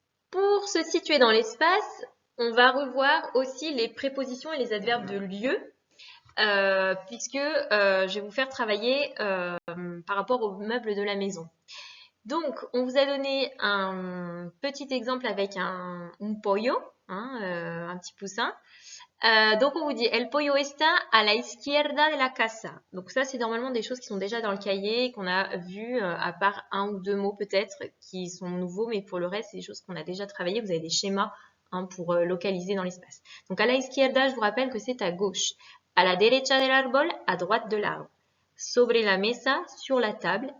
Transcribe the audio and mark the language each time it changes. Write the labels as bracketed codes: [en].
[fr] Pour se situer dans l'espace, on va revoir aussi les prépositions et les adverbes de lieu, puisque je vais vous faire travailler par rapport aux meubles de la maison. Donc, on vous a donné un petit exemple avec un pollo, hein, un petit poussin. Donc, on vous dit [es] El pollo está a la izquierda de la casa. [fr] Donc, ça, c'est normalement des choses qui sont déjà dans le cahier, qu'on a vues, à part un ou deux mots peut-être, qui sont nouveaux, mais pour le reste, c'est des choses qu'on a déjà travaillées. Vous avez des schémas pour localiser dans l'espace. Donc, [es] a la izquierda, [fr] je vous rappelle que c'est à gauche. [es] A la derecha del árbol, [fr] à droite de l'arbre. [es] Sobre la mesa, [fr] sur la table.